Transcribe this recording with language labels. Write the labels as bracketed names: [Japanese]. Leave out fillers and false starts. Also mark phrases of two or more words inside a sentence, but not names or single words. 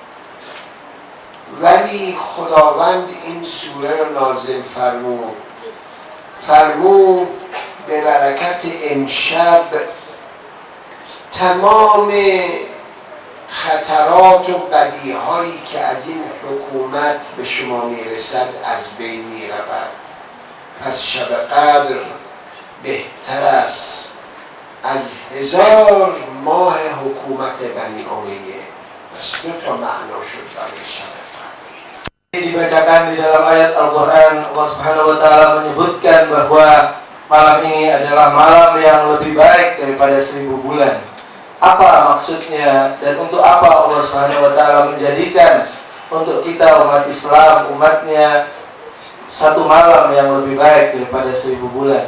[Persian] ولی خداوند این سوره را نازل فرمود به برکت امشب تمام خطرات و بدیهایی که از این حکومت به شما میرسد از بین میرود. پس شب قدر بهتر است از 1000 ماه حکومت بنی امیه. پس 2 تا معنا شد برای شب قدر. [Indonesian] Dibacakan di dalam ayat Al-Quran, Allah [Arabic] سبحانه وتعالى [Indonesian] menyebutkan bahwa malam ini adalah malam yang lebih baik daripada 1000 bulan. Apa maksudnya dan untuk apa Allah [Arabic] سبحانه وتعالى [Indonesian] menjadikan untuk kita umat Islam, umatnya, satu malam yang lebih baik daripada 1000 bulan?